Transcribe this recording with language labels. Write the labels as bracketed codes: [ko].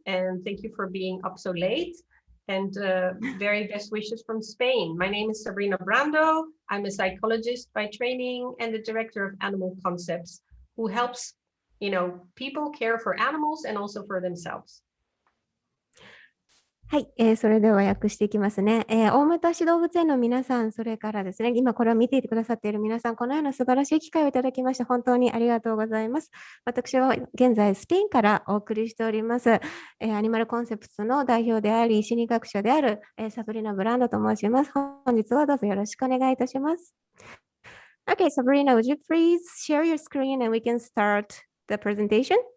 [en] And thank you for being up so late. And very best wishes from Spain. My name is Sabrina Brando. I'm a psychologist by training and the director of AnimalConcepts, who helps, people care for animals and also for themselves. [ja] はい、それでは訳していきますね。大牟田市動物園の皆さん、それからですね、今これを見ていてくださっている皆さん、このような素晴らしい機会をいただきまして、本当にありがとうございます。私は現在、スペインからお送りしております、アニマルコンセプトの代表であり、心理学者である、サブリナ・ブランドと申します。本日はどうぞよろしくお願いいたします。 [en] Okay, Sabrina, would you please share your screen and we can start the presentation?